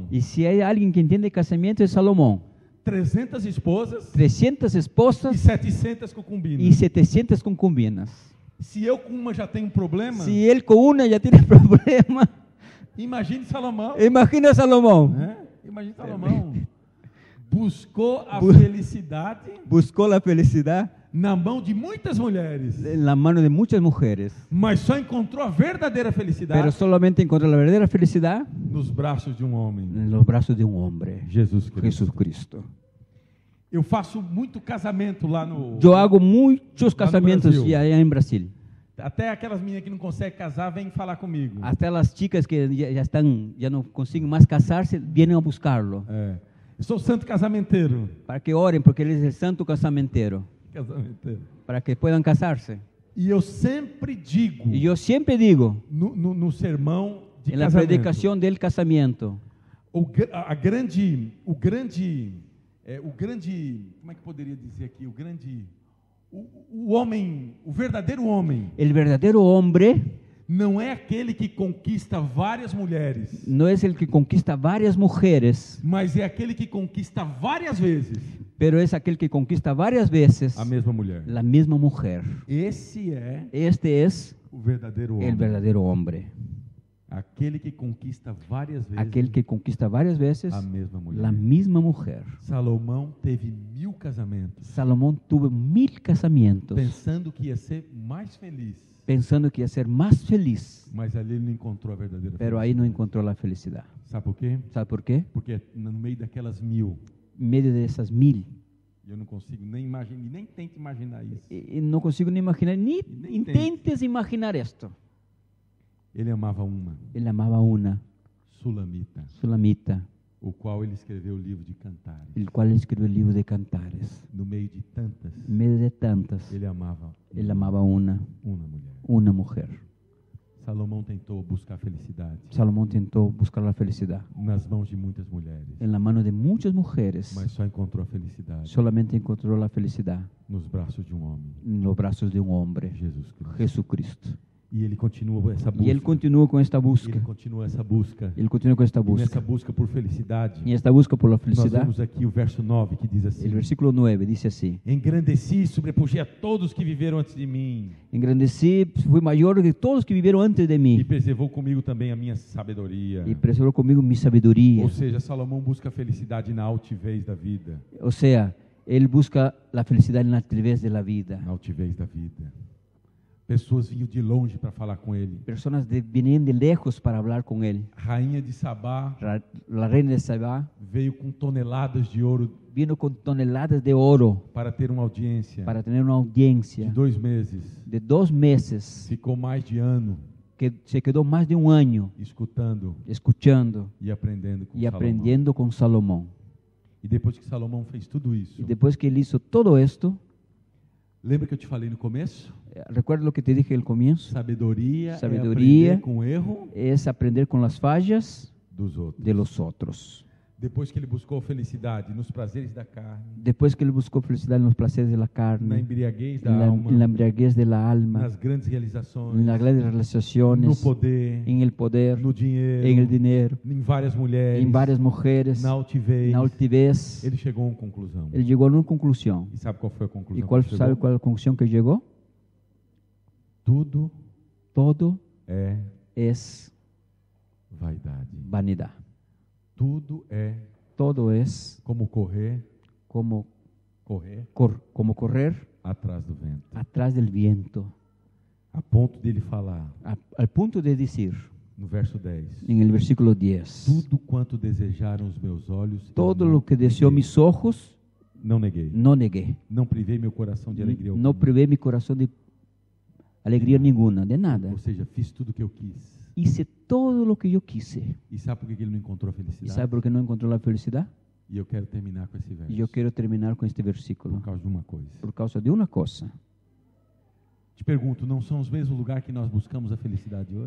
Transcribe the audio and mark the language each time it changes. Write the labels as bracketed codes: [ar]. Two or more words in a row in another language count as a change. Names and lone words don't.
[es] Y si hay alguien que entiende casamiento, es Salomón. [pt] 300 esposas 300 e esposas 700 concubinas. [es] y 700 concubinas. [pt] Se eu com uma já tenho um problema, [es] Si él con una ya tiene problema, [pt] imagine Salomão. [es] imagina a Salomón. [pt] Né? Imagine Salomão. Buscou a [es] Bu- [pt] felicidade [es] Buscó la felicidad [pt] na mão de muitas mulheres, [es] en la mano de muchas mujeres, [pt] mas só encontrou a verdadeira felicidade [es] pero solamente encontró la verdadera felicidad [pt] nos braços de um homem, [es] en los brazos de un hombre, [pt] Jesus Cristo. [es] Jesucristo. [pt] Eu faço muito casamento lá no... [es] Yo hago muchos casamientos [pt] Brasil. [es] allá en Brasil. [pt] Até aquelas meninas que não conseguem casar, vêm falar comigo. [es] Hasta las chicas que ya no consiguen más casarse, vienen a buscarlo [pt] É. Eu sou santo casamenteiro. [es] para que oren, porque él es el santo casamentero, [pt] Casamenteiro. [es] para que puedan casarse. [pt] E eu sempre digo, [es] Y yo siempre digo, [pt] no sermão de [es] en la [pt] casamento, [es] predicación del casamiento, [pt] o grande, como é que poderia dizer aqui, o homem, o verdadeiro homem, [es] el verdadero hombre [pt] não é aquele que conquista várias mulheres, [es] no es el que conquista varias mujeres, [pt] mas é aquele que conquista várias vezes [es] pero es aquel que conquista varias veces [pt] a mesma mulher. [es] la misma mujer. [pt] Esse é [es] Este es [pt] o verdadeiro homem. [es] el verdadero hombre, [pt] Aquele que conquista várias vezes [es] aquel que conquista varias veces [pt] a mesma mulher. [es] la misma mujer. [pt] Salomão teve 1000 casamentos, [es] Salomón tuvo 1000 casamientos, [pt] pensando que ia ser mais feliz, [es] pensando que iba a ser más feliz, [pt] mas ali ele não encontrou a verdadeira [es] pero ahí no [pt] felicidade. [es] encontró la felicidad. [pt] Sabe por quê? [es] ¿Sabe por qué? [pt] Porque no meio daquelas 1000 [es] En medio de esas 1000 [pt] E eu não consigo nem imaginar, nem tento imaginar isso. [es] Y no consigo ni imaginar, ni Ni intentes imaginar esto. [pt] Ele amava uma [es] Él amaba una [pt] sulamita, [es] sulamita, [pt] o qual ele escreveu o livro de Cantares. [es] el cual escribió el libro de Cantares. [pt] No meio de tantas, [es] En medio de tantas, [pt] ele amava [es] él amaba una [pt] mulher. [es] mujer. [pt] Salomão tentou buscar a felicidade [es] Salomón intentó buscar la felicidad [pt] nas mãos de muitas mulheres, [es] en la mano de muchas mujeres. [pt] mas só encontrou a felicidade [es] Solamente encontró la felicidad [pt] nos braços de um homem, [es] en los brazos de un hombre, [pt] Jesus Cristo. [es] Jesucristo. [pt] E ele continua essa [es] Y él [pt] busca. [es] continuó con esta busca. [pt] Ele continua essa busca. [es] Él continuó con esta [pt] E nessa [es] busca. [pt] busca por felicidade, [es] Y esta busca por la [pt] nós [es] felicidad, [pt] vemos aqui o verso 9 que diz [es] el [pt] assim: [es] versículo 9 dice así: [pt] engrandeci e sobrepujei a todos que viveram antes de mim, [es] engrandecí, fui mayor que todos que vivieron antes de [pt] e [es] mí, [pt] preservou comigo também a minha sabedoria. [es] y preservó conmigo mi sabiduría. [pt] Ou seja, Salomão busca a felicidade na altivez da vida. [es] O sea, él busca la felicidad en la altivez de la vida. [pt] Na altivez da vida. Pessoas vinham de longe para falar com ele. [es] Personas venían de lejos para hablar con él. [pt] Rainha de Sabá [es] La reina de Sabá [pt] veio com toneladas de ouro [es] vino con toneladas de oro [pt] para ter uma audiência [es] para tener una [pt] de [es] audiencia [pt] 2 meses. [es] de 2 meses, [pt] Ficou mais de ano [es] que se quedó más de un año [pt] escutando [es] escuchando [pt] e aprendendo com [es] y [pt] Salomão. [es] aprendiendo con Salomón. [pt] E depois que Salomão fez tudo isso, [es] Y después que él hizo todo esto, [pt] lembra que eu te falei no começo? [es] recuerda lo que te dije al comienzo, [pt] Sabedoria é [es] Sabedoria [pt] aprender com o erro [es] es aprender con las fallas [pt] dos outros. [es] de los otros. [pt] Depois que ele buscou felicidade nos prazeres da carne, [es] Después que él buscó felicidad en los placeres de la [pt] na carne, embriaguez da [es] en [pt] alma, [es] la embriaguez de la alma, [pt] nas grandes realizações, [es] en las grandes [pt] no [es] relaciones, [pt] poder, [es] en el poder, [pt] no dinheiro, [es] en el dinero, [pt] em várias mulheres, [es] en varias mujeres, [pt] na altivez, [es] en la altivez, [pt] ele chegou a uma conclusão. [es] él llegó a una conclusión. [pt] E sabe qual foi a conclusão? [es] ¿Y cuál, [pt] que ele [es] sabe [pt] chegou? [es] cuál es la conclusión que llegó? [pt] Tudo [es] Todo [pt] é [es] es [pt] vaidade. [es] vanidad. [pt] Tudo é [es] Todo es [pt] como correr [es] como correr [pt] atrás do vento. [es] atrás del viento, [pt] A ponto dele falar, [es] al punto de decir [pt] no verso 10, [es] en el versículo 10, [pt] tudo quanto desejaram os meus olhos, eu [es] todo [pt] não [es] lo que deseó [pt] neguei. [es] mis ojos, [pt] Não neguei. [es] no negué. [pt] Não privei meu coração de alegria [es] No [pt] alguma. [es] privé mi corazón de alegría ninguna, de nada. [pt] Ou seja, fiz tudo o que eu quis. [es] Hice todo lo que yo quise. [pt] E sabe por que ele não encontrou a [es] ¿Y [pt] felicidade? [es] sabe por qué no encontró la felicidad? [pt] E eu quero terminar com esse verso. [es] Y yo quiero terminar con este versículo [pt] Por causa de uma coisa. [es] por causa de una cosa. [pt] Te pergunto, não são os mesmos lugares que nós buscamos a felicidade hoje?